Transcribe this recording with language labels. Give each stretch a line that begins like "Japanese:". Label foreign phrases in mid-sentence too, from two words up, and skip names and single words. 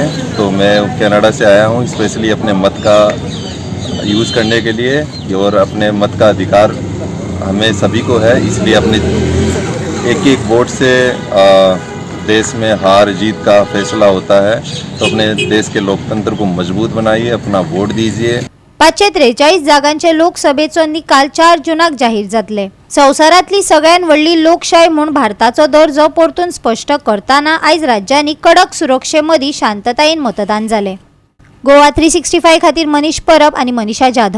Hindi: तो मैं कनाडा से आया हूँ स्पेशली अपने मत का यूज़ करने के लिए और अपने मत का अधिकार हमें सभी को है. इसलिए अपने एक वोट से देश में हार जीत का फैसला होता है, तो अपने देश के लोकतंत्र को मजबूत बनाइए, अपना वोट दीजिए।
Konkani: 543 जागांचे लोकसभेचो निकाल 4 जूनाक जाहीर जातले. संवसारांतली सगळ्यात व्हडली लोकशाय म्हूण भारताचो दर्जो परतून स्पश्ट करताना आयज राज्यांनी कडक सुरक्षे मदीं शांततायेन मतदान जालें. गोवा 365 खातीर मनीष परब आणि मनीषा जाधव.